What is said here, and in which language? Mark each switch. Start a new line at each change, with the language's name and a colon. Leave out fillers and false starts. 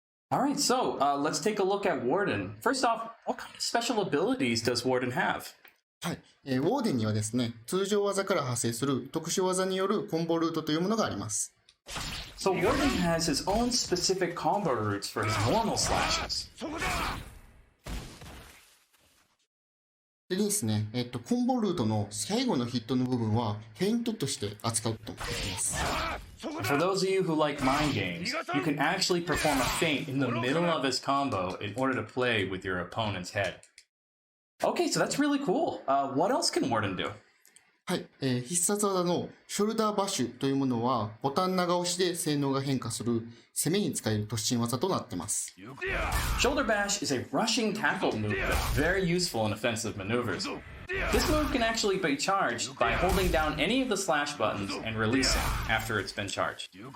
English: All right, so let's take a look at Warden. First off, what kind of special abilities does Warden have?
Japanese: はい。ウォーデンにはですね、通常技から派生する特殊技によるコンボルートというものがあります。
English: So Warden has his own specific combo routes for his normal slashes.
Japanese: でですね、コンボルートの最後のヒットの部分はフェイントとして扱うことができます。
English: For those of you who like mind games, you can actually perform a feint in the middle of his combo in order to play with your opponent's head. Okay, so that's really cool. What else can Warden do?
Japanese: はい、必殺技のショルダーバッシュというものはボタン長押しで性能が変化する攻めに使える突進技となっています。
English: Shoulder bash is a rushing tackle move that's very useful in offensive maneuvers. This move can actually be charged by holding down any of the slash buttons and releasing after it's been charged.